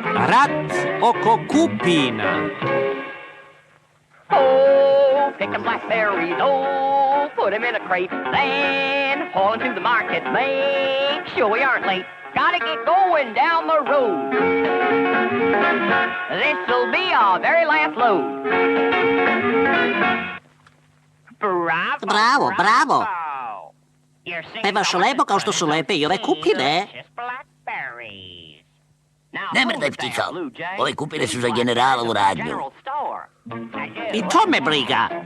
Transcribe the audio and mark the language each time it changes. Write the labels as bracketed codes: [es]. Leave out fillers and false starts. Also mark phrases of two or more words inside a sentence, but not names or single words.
[sr] Rat oko kupina. [en] Oh, pick 'em blackberries, oh, put 'em in a crate, then haul 'em to the market, make sure we aren't late. Gotta get going down the road. This'll be our very last load. [sr] Bravo, bravo. Pevaš lepo kao što su lepe i ove kupine. Ne mrdaj, ptico. Ove kupine su za generalovu radnju. I to me briga.